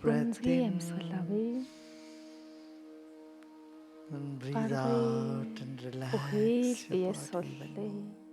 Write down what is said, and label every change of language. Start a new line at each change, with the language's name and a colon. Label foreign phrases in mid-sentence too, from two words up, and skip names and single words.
English: deep breath
Mongolian: гүнзгий
English: in
Mongolian: амьсгал авъя.
English: and breathe
Mongolian: Гаргая.
English: out and relax
Mongolian: Бүхий л
English: your
Mongolian: бие
English: body
Mongolian: суллая.
English: even more.